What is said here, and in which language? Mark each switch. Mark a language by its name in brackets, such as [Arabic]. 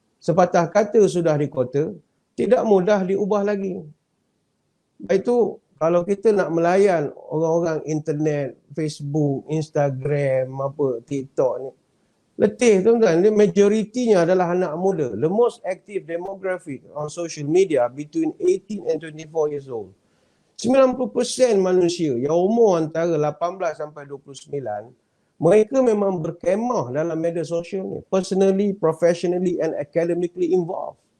[Malay] Sepatah kata sudah di kota, tidak mudah diubah lagi. Itu kalau kita nak melayan orang-orang internet, Facebook, Instagram, TikTok ni, letih tuan-tuan. Majoritinya adalah anak muda. [English] The most active demographic on social media between 18 and 24 years old. [Malay] 90% manusia yang umur antara 18 sampai 29, mereka memang berkemah dalam media sosial ni. [English] Personally, professionally and academically involved.